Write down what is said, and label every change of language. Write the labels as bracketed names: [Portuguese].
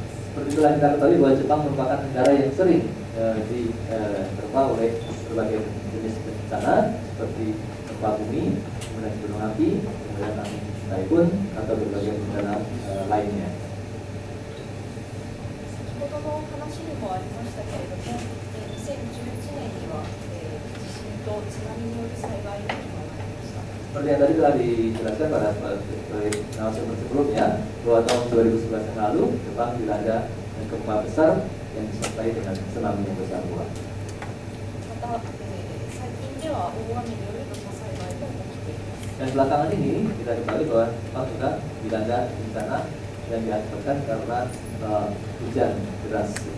[Indonesian] Seperti telah kita ketahui bahwa Jepang merupakan negara yang sering diterpa oleh berbagai jenis bencana seperti gempa bumi, kemudian gunung api, kemudian angin taifun atau berbagai bencana lainnya. [Japanese] 先ほどの話にもありましたけれども、2011年には地震と津波による災害がありました。 [Indonesian] Seperti yang tadi telah dijelaskan pada narasumber sebelumnya, bahwa tahun 2011 yang lalu Jepang dilanda gempa besar yang disertai dengan tsunami yang besar pula. [Japanese] また、最近では大雨による土砂災害も起きています。 [Indonesian] Dan belakangan ini kita ketahui bahwa Jepang juga dilanda bencana yang diakibatkan karena hujan deras.